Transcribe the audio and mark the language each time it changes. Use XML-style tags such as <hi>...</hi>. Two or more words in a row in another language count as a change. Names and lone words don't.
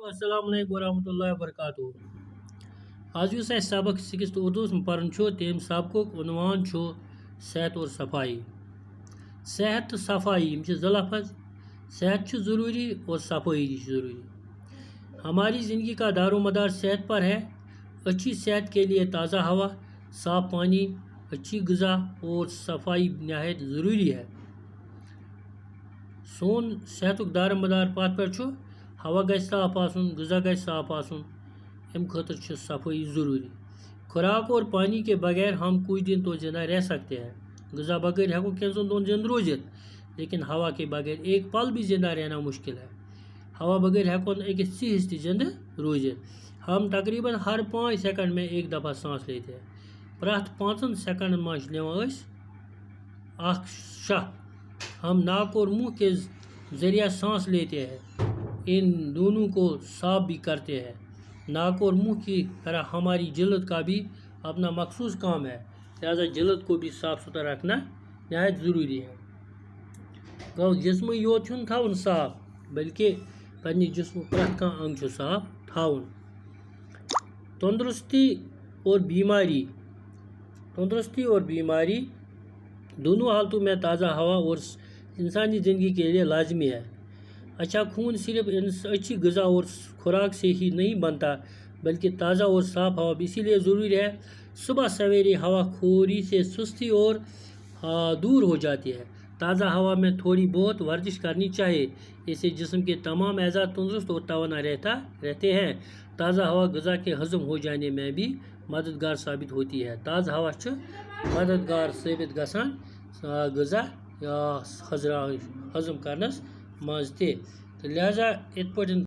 <ar>السلام علیکم ورحمۃ اللہ وبرکاتہ</ar> <ks>آج یُس اَسہِ سبق 6th اردوٗہس منٛز پرُن چھُ تَمہِ سبقُک عنوان چھُ</ks> <ur>صحت اور صفائی.</ur> <ks>صحت تہٕ صفائی یِم چھِ زٕ لفظ. صحت چھُ ضروٗری اور صفائی چھِ ضروٗری.</ks> <ur>ہماری زندگی کا دار و مدار صحت پر ہے. اچھی صحت کے لیے تازہ ہوا، صاف پانی، اچھی غذا اور صفائی نہایت ضروری ہے.</ur> <ks>سون صحتُک دار مدار پتھ پٮ۪ٹھ چھُ ہوا گژھِ صاف آسُن، غذا گژھِ صاف آسُن، اَمہِ خٲطرٕ چھِ صفٲیی ضروٗری.</ks> <ur>خوراک اور پانی کے بغیر ہم کچھ دن تو زندہ رہ سکتے ہیں.</ur> <ks>غذا بغیر ہیٚکو کینٛژن دۄہن زندٕ روٗزِتھ،</ks> <ur>لیکن ہوا کے بغیر ایک پل بھی زندہ رہنا مشکل ہے.</ur> <ks>ہوا بغیر ہیٚکو نہٕ أکِس ژیٖہِس تہِ زندٕ روٗزِتھ.</ks> <ur>ہم تقریباً ہر 5 سیکنڈ میں ایک دفعہ سانس لیتے ہیں.</ur> <ks>پرٛٮ۪تھ 5 سیکنڈن منٛز چھِ نِوان أسۍ اکھ شاہ.</ks> <ur>ہم ناک اور منہ کے ذریعہ سانس لیتے ہیں. ان دونوں کو صاف بھی کرتے ہیں. ناک اور منہ کی طرح ہماری جلد کا بھی اپنا مخصوص کام ہے، لہذا جلد کو بھی صاف ستھرا رکھنا نہایت ضروری ہے.</ur> <ks>گوٚو جسمٕے یوت چھُنہٕ تھاوُن صاف، بلکہ پننہِ جسمُک پرٛٮ۪تھ کانٛہہ انگ چھُ صاف تھاوُن.</ks> <ur>تندرستی اور بیماری دونوں حالتوں میں تازہ ہوا اور انسانی زندگی کے لیے لازمی ہے. اچھا خون صرف اچھی غذا اور خوراک سے ہی نہیں بنتا، بلکہ تازہ اور صاف ہوا بھی اسی لیے ضروری ہے. صبح سویرے ہوا خوری سے سستی اور دور ہو جاتی ہے. تازہ ہوا میں تھوڑی بہت ورزش کرنی چاہیے، اس سے جسم کے تمام اعضاء تندرست اور توانا رہتے ہیں. تازہ ہوا غذا کے ہضم ہو جانے میں بھی مددگار ثابت ہوتی ہے.</ur> <ks>تازہ ہوا چھِ مددگار ثٲبت گژھان غذا ہضم کرنس منٛز تہِ. تہٕ لہذا یِتھ پٲٹھۍ</ks>